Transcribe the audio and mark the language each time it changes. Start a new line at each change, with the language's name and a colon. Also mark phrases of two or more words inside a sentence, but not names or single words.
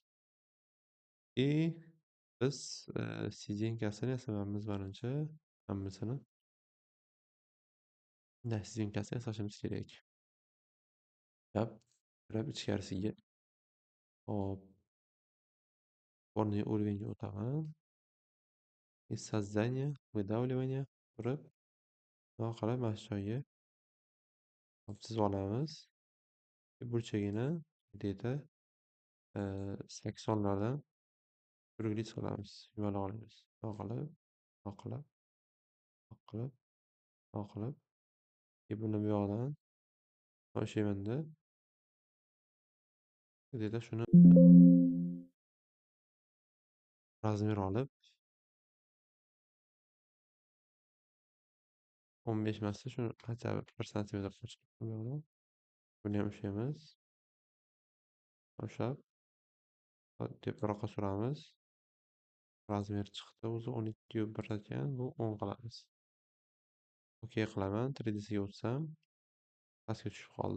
Uzbek: И biz szinkasini yasamayapmiz manimcha. Hammasini. Da, szinkasini yasashimiz kerak. Yap, kirib ichkarisiga. Hop, o'rniga уровеньga o'taman.
Russian: Из создания, выдавливания
Uzbek: turib, bundoq qilib mana shu joyga chizib olamiz. Burchagini где-то 80lardan turgich qilamiz, yumalab olamiz. Bundoq qilib, bundoq qilib, bundoq qilib, bundoq qilib. Buni bu yoqdan oshaymanda где-то shuni razmer olib 15 emasda shuni
Russian: хотя бы
Uzbek: 1 santimetr qo'shib bu yoqdan. Buni ham ushlaymiz. Ushlab, teparoqqa suramiz. Razmer chiqdi. O'zi 12.1 ekan. Bu 10 qilamiz. Okey qilaman. 3D'siga o'tsam, pastga tushib qoldi.